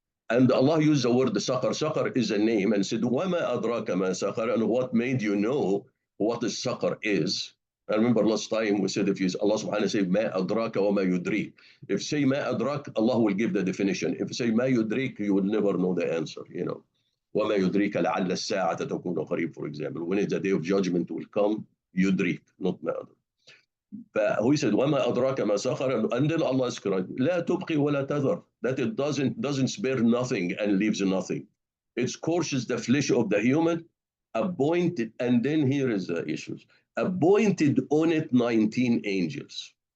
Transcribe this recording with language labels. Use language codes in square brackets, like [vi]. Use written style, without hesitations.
[en] And Allah used the word Saqar. Saqar is a name and said, [ar] وَمَا أَدْرَاكَ مَا سَقَرَ, [en] and what made you know what is Saqar is. I remember last time we said, if you, Allah subhanahu wa ta'ala say, [ar] مَا أَدْرَاكَ وَمَا يُدْرِيكَ. [en] If say [ar] مَا أَدْرَاك, [en] Allah will give the definition. If say [ar] مَا يُدْرِيكَ, [en] you will never know the answer, you know. [ar] وَمَا يُدْرِيكَ لَعَلَّ السَّاعَةَ تَكُونُ قَرِيبًا, [en] for example. When the day of judgment will come, يُدْرِيك, not [ar] مَا أَدْرَاك. فهو [en] said [ar] وما أدراك ما سخر, [en] and then Allah described [ar] لا تبقي ولا تذر, [en] that it doesn't spare nothing and leaves nothing. It scorches the flesh of the human, appointed, and then here is the issues, appointed on it 19 angels.